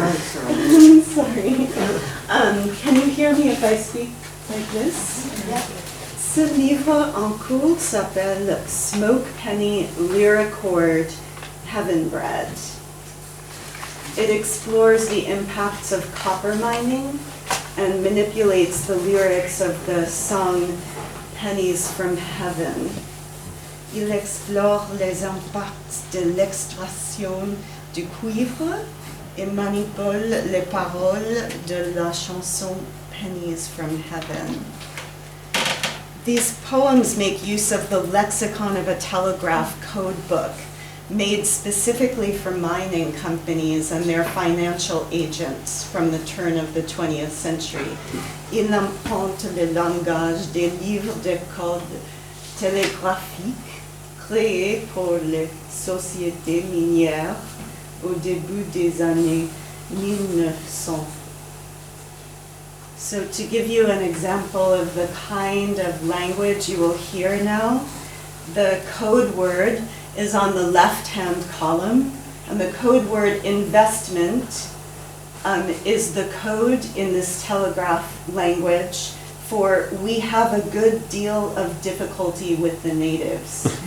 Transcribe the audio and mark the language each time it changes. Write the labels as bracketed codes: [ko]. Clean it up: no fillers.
[en] Sorry. Can you hear me if I speak like this? Yeah. [fr] Ce livre en cours s'appelle Smoke Penny Lyricord Heaven Bread. [en] It explores the impacts of copper mining and manipulates the lyrics of the song Pennies from Heaven. [fr] Il explore les impacts de l'extraction du cuivre et manipule les paroles de la chanson Pennies from Heaven. [en] These poems make use of the lexicon of a telegraph code book made specifically for mining companies and their financial agents from the turn of the 20th century. [fr] Il invente le langage des livres de code télégraphiques créés pour les sociétés minières au début des années 1900. [en] So to give you an example of the kind of language you will hear now, the code word is on the left-hand column, and the code word investment is the code in this telegraph language for we have a good deal of difficulty with the natives.